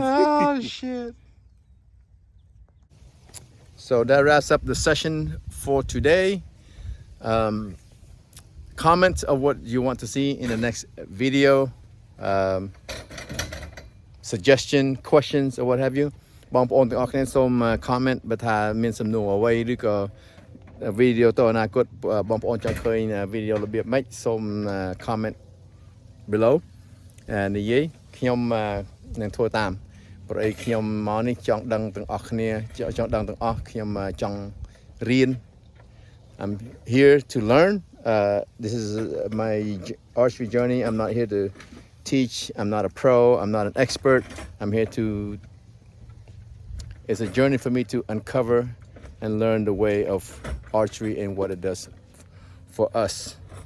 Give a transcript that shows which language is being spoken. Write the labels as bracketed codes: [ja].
[en] Oh shit. So that wraps up the session for today. Comment of what you want to see in the next video. Suggestion, questions, or what have you. [km] បងប្អូនទាំងអស់គ្នាសូម comment បើថាមានសំណួរអ្វីឬក៏ video តអនាគតបងប្អូនចង់ឃើញ video របៀបម៉េចសូម comment below និយាយខ្ញុំនឹងធ្វើតាមព្រោះអីខ្ញុំមកនេះចង់ដឹងទាំងអស់គ្នាចង់ដឹងទាំងអស់ខ្ញុំចង់រៀន [en] I'm here to learn. This is my archery journey. I'm not here to teach. I'm not a pro. I'm not an expert. I'm here to. It's a journey for me to uncover and learn the way of archery and what it does for us.